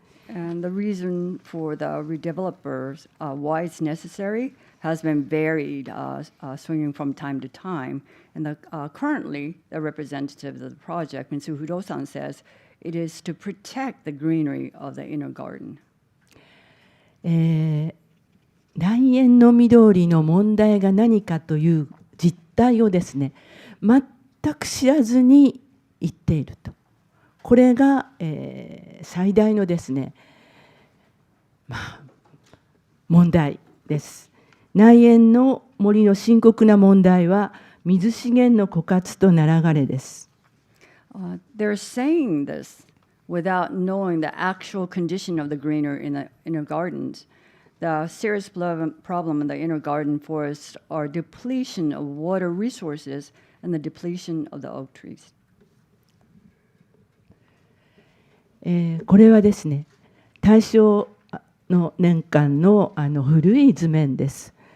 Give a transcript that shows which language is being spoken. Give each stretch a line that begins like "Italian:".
English: And the reason for the redevelopers, why it's necessary, has been varied, swinging from time to time. And currently, the representative of the project, Mitsui Fudosan, says it is to protect the greenery of the inner garden.
Japanese: 内縁の緑の問題が何かという実態をですね、全く知らずに言っていると。これが、最大のですね、問題です。内縁の森の深刻な問題は水資源の枯渇とナラ枯れです。
English: They're saying this without knowing the actual condition of the greenery in the inner gardens. The serious problem in the inner garden forests are depletion of water resources and the depletion of the oak trees.
Japanese: これはですね、大正の年間の古い図面です。